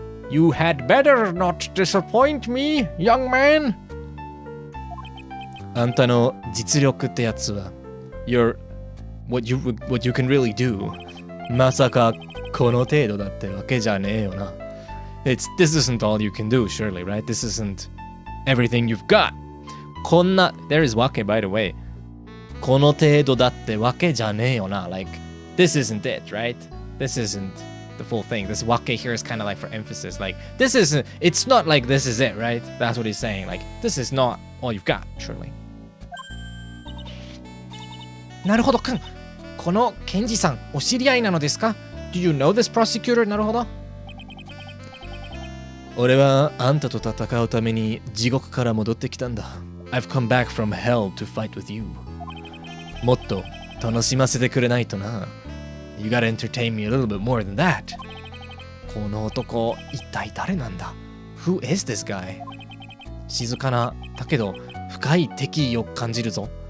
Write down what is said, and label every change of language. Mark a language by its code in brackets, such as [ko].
[en] You had better not disappoint me, young man. [ja] あんたの実力ってやつは [en] what you can really do [ja] まさかこの程度だってわけじゃねえよな。 [en] This isn't all you can do, surely, right? This isn't everything you've got. [ja] こんな [en] There is wake, by the way. [ja] この程度だってわけじゃねえよな。 [en] Like, this isn't it, right? This isn't the full thing. This wake here is kind of like for emphasis. Like, it's not like this is it, right? That's what he's saying. Like, this is not all you've got, surely. [ja] なるほどくん。この検事さん、お知り合いなのですか？ [en] Do you know this prosecutor? [ja] なるほど。俺はあんたと戦うために地獄から戻ってきたんだ。 [en] I've come back from hell to fight with you. [ja] もっと楽しませてくれないとな。 [en] You gotta entertain me a little bit more than that. [ja] この男、一体誰なんだ？ [en] Who is this guy? [ja] 静かな、だけど深い敵意を感じるぞ。